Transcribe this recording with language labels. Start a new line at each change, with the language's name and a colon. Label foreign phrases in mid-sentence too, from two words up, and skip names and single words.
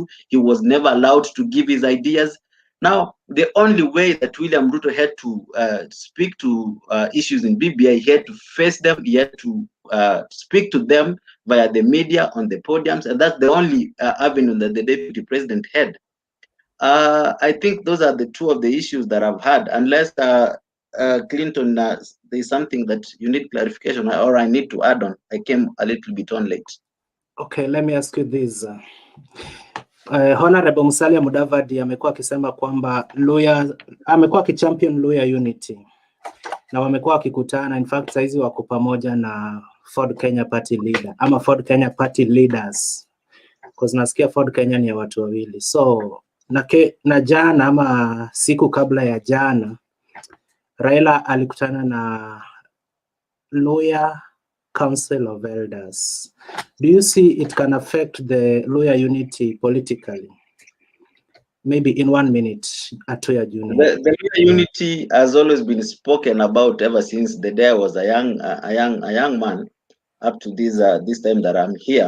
English: He was never allowed to give his ideas. Now, the only way that William Ruto had to speak to issues in BBI, he had to face them, he had to speak to them via the media on the podiums, and that's the only avenue that the deputy president had. I think those are the two of the issues that I've had, unless Clinton, there's something that you need clarification or I need to add on. I came a little bit on late. Okay, let me ask you this.
Swahili: Honorable Musalia Mudavadi amekuwa akisema kwamba Luhya, amekuwa akichampion
English: Luhya unity
Swahili: na wamekuwa wakikutana,
English: in fact
Swahili: saizi wako pamoja na Ford Kenya Party leader ama Ford Kenya Party leaders, because nasikia Ford Kenya ni ya watu wawili. So na jana ama siku kabla ya jana, Raila alikutana na Luhya Council of Elders.
English: Do you see it can affect the Luhya unity politically? Maybe in 1 minute, Atuya Junior. The Luhya unity has always been spoken about ever since the day I was a young man, up to this time that I'm here.